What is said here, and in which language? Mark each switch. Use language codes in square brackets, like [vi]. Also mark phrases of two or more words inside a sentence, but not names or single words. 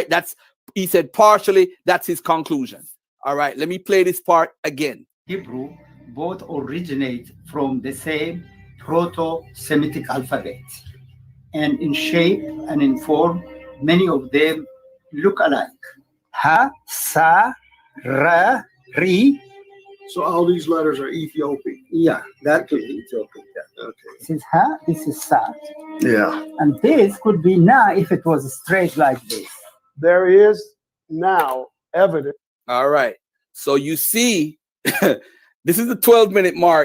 [en] He said partially, that's his conclusion. All right. Let me play this part again. Hebrew both originate from the same Proto-Semitic alphabet. And in shape and in form, many of them look alike. Ha, sa, ra, ri. So all these letters are Ethiopic. Yeah, that could be Ethiopic. Yeah. Okay. This is ha, this is sa. Yeah. And this could be na if it was straight like this. There is now evidence. All right. So you see, this is the 12-minute mark.